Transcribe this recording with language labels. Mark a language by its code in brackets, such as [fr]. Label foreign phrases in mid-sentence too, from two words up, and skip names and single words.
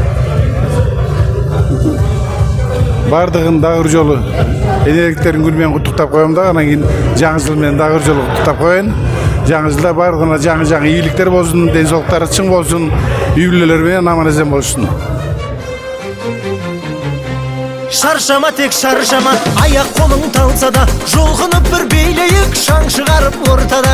[ky] Бардыгын дагы бир жолу энергетиктердин күнү менен куттуктап коем да, анан кийин жаңы жыл менен дагы бир жолу куттуктап коеюн. Жаңы жылда бардыгына жаңы ийгиликтер болсун, ден соолуктары чың болсун, үй бүлөлөр менен аман-эсен болушун. Шаршама тек шаршама, аяк колуң талса да, жолгунуп бір бийлейик, шаң чыгарып ортада.